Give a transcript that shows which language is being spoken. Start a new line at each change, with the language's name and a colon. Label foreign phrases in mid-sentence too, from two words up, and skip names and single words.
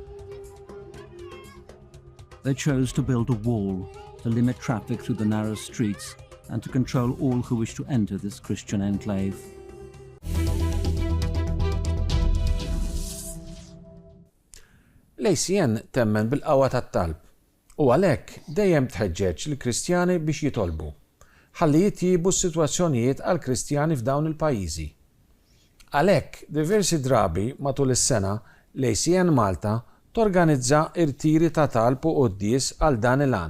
English: They chose to build a wall to limit traffic through the narrow streets and to control all who wish to enter this Christian enclave.
Maltese: L-ACN temmen bil-qawwa tat-talb u għalhekk dejjem tħeġġeġ lill-Kristjani biex jitolbu ħalli jitjiebu s-sitwazzjonijiet għall-Kristjani f'dawn il-pajjiżi. Għalhekk diversi drabi matul is-sena l-ACN Malta torganizza irtiri ta' talb u qudies għal dan il-għan.